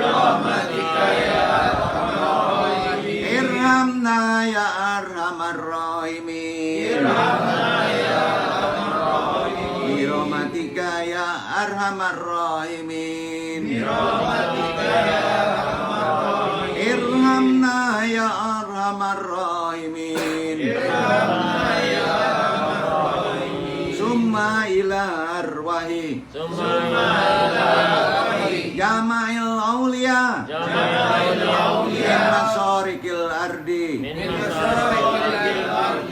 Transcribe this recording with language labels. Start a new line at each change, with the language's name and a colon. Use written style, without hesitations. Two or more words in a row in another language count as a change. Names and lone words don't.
Arabic: ارحمنا يا أرحم الراحمين. برحمتك يا أرحم الراحمين. ارحمنا يا أرحم الراحمين. ثم إلى أرواح جميع الأولياء جميع الأولياء من مشارق الأرض من مشارق الأرض